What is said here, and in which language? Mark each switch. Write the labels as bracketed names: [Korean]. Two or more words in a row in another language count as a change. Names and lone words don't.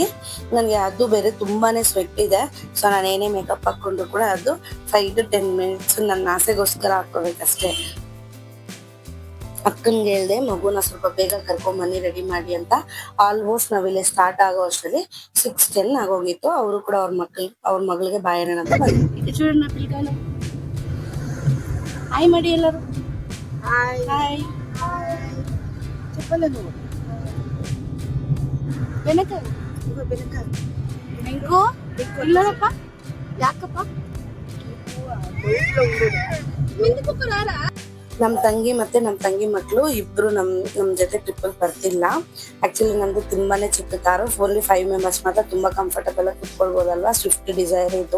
[Kannada] ನನಗೆ ಅದು ಬೇರೆ ತುಂಬಾ ಸ್ವೆಟ್ ಇದೆ. ಸೊ ನಾನು ಏನೇ ಮೇಕಪ್ ಹಾಕ್ಕೊಂಡ್ರು ಕೂಡ ಅದು [English] 5 to 10 minutes [Kannada] ನನ್ನ ಆಸೆಗೋಸ್ಕರ ಹಾಕ್ಕೋಬೇಕಷ್ಟೇ. ಅಕ್ಕನ್ಗೆ ಹೇಳ್ದೆ ಮಗುನ ಸ್ವಲ್ಪ ಬೇಗ ಕರ್ಕೊಂಬನ್ನಿ ರೆಡಿ ಮಾಡಿ ಅಂತ. ಆಲ್ಮೋಸ್ಟ್ ನಾವಿಲ್ಲಿ ಸ್ಟಾರ್ಟ್ ಆಗೋ ಅಷ್ಟರಲ್ಲಿ 6:10 ಆಗೋಗಿತ್ತು. ಅವರು ಕೂಡ ಅವ್ರ ಮಗಳಿಗೆ ಬಾಯಣ್ಣ ಅಂತ ಬಂದಿದ್ದೆ. [Telugu] చూడండి నా పిల్లకాయలు హాయ్ [Kannada] ಮಾಡಿ ಎಲ್ಲರೂ ಹಾಯ್ ಹಾಯ್ [Telugu] చెప్పలేదు వెనక ఇంకో ఇల్లరప్ప [Kannada] ಯಾಕಪ್ಪ ಮಿಂದಕ್ಕೆ [Telugu] ರಾರಾ. [Kannada] ನಮ್ಮ ತಂಗಿ ಮತ್ತೆ ನಮ್ಮ ತಂಗಿ ಮಕ್ಕಳು ಇಬ್ರು ನಮ್ಮ ಜೊತೆ ಟ್ರಿಪ್ಪಲ್ಲಿ ಬರ್ತಿಲ್ಲ. ಆಕ್ಚುಲಿ ನಮ್ದು ತುಂಬಾನೇ ಚಿಕ್ಕ ಕಾರು, [English] only 5 members [Kannada] ಮಾತ್ರ ತುಂಬಾ ಕಂಫರ್ಟಬಲ್ ಆಗಿ ಕುತ್ಕೊಳ್ಬೋದಲ್ವಾ. ಸ್ವಿಫ್ಟ್ ಡಿಸೈರ್ ಇದು.